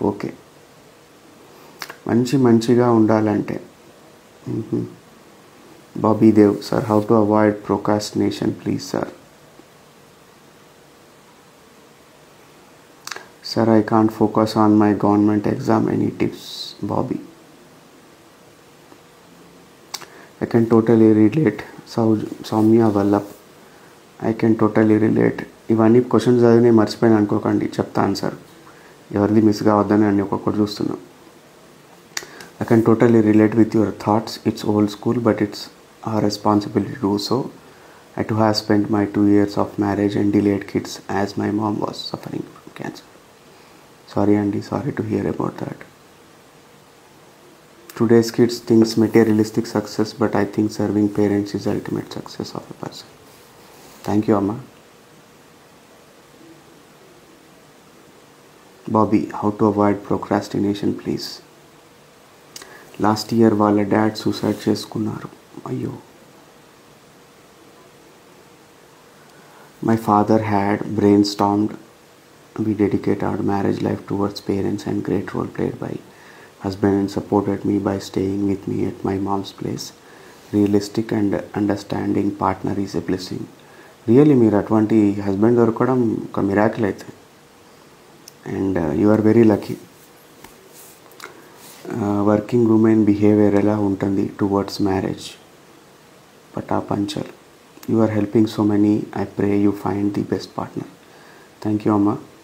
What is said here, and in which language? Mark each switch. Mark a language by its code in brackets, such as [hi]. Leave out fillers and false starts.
[en] okay, [te] మంచిగా ఉండాలంటే [en] Bobby Dev sir, how to avoid procrastination please sir. Sir I can't focus on my government exam, any tips? Bobby, I can totally relate. Soumya Vallap, I can totally relate. [te] ఇవన్నీ questions చదివి మర్చిపోయినా అనుకోకండి, చెప్తాను sir, ఎవరిది miss కావద్దని అన్ని ఒక్కొక్కటి చూస్తున్నాం. [en] I can totally relate with your thoughts. It's old school, but it's our responsibility to do so. I too have spent my 2 years of marriage and delayed kids as my mom was suffering from cancer. Sorry Andy, sorry to hear about that. Today's kids thinks materialistic success, but I think serving parents is ultimate success of a person. Thank you Amma. Bobby, how to avoid procrastination please? [te] Last year వాళ్ళ dad suicide చేసుకున్నారు. అయ్యో. [en] My father had brain stormed. We dedicate our marriage life towards parents and great role played by husband and supported me by staying with me at my mom's place. Realistic and understanding partner is a blessing. Really [te] మీరు అటువంటి [en] husband [te] దొరకడం ఒక [en] miracle [te] అయితే, [en] And you are very lucky. Working women behaviour [te] ఎలా ఉంటుంది [en] Towards marriage? Pata Panchal, you are helping so many, I pray you find the best partner. Thank you అమ్మ.